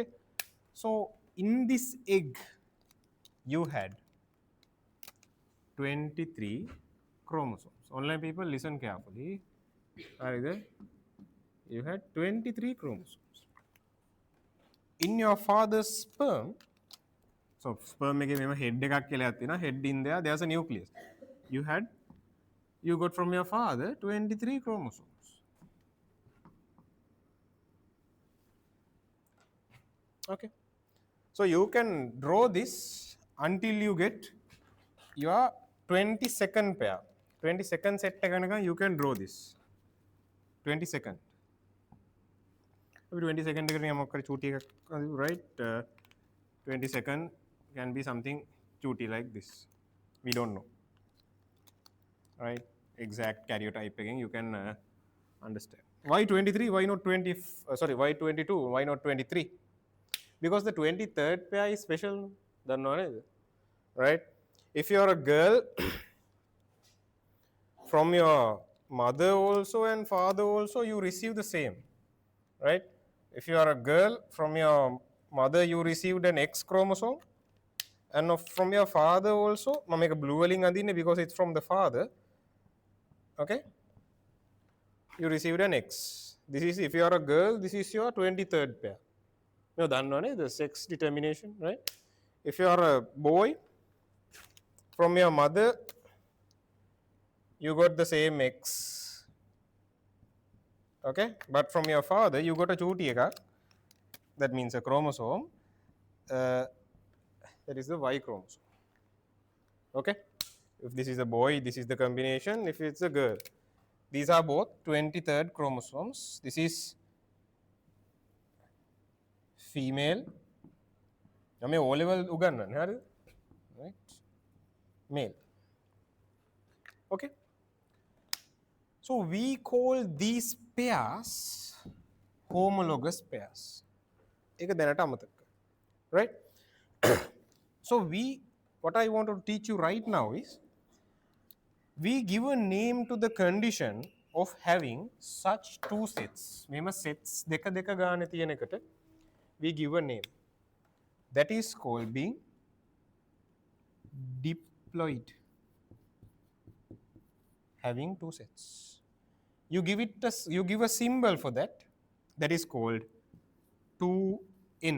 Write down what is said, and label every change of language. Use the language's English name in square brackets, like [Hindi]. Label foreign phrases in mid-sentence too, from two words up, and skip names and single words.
[English] So in this egg, you had 23 chromosomes. Online people, listen carefully. Are there? You had 23 chromosomes. In your father's sperm, so sperm [Sinhala] එකේ මෙම head එකක් කියලා තියෙනවා. [English] Head in there, there's a nucleus. You had, you got from your father 23 chromosomes. Okay. So you can draw this until you get your 22nd pair. 22nd set එකනකන් you can draw this. 22nd. 22nd [Sinhala] එකට යමක් කර චූටි එකක් [English] right 22nd can be something chooty like this. We don't know. Right? Exact karyotype again you can understand. Why 23? Why not 20? Sorry, why 22? Why not 23? Because the 23rd pair is special. Don't know, right? If you are a girl, from your mother also and father also, you receive the same, right? If you are a girl, from your mother you received an X chromosome, and from your father also, [Sinhala] මම එක blue වලින් අඳින්නේ [English] because it's from the father. Okay, you received an X. This is, if you are a girl, this is your 23rd pair. You know දන්නවනේ the sex determination, right? If you are a boy, from your mother you got the same X. Okay, but from your father you got a [Sinhala] චූටි එකක්. [English] That means a chromosome. That is the Y chromosome. Okay, if this is a boy, this is the combination. If it's a girl, these are both 23rd chromosomes. This is female. [Sinhala] මේ O level උගන්වන්නේ හරිද? [English] Right? Male. Okay, so we call these pairs homologous pairs. [Sinhala] ඒක දැනට අමතක කරන්න. [English] Right? So what I want to teach you right now is, we give a name to the condition of having such two sets. [Sinhala] මෙම sets දෙක දෙක ගානේ තියෙන එකට [English] we give a name. That is called being diploid. Having two sets. You give a symbol for that. That is called 2n.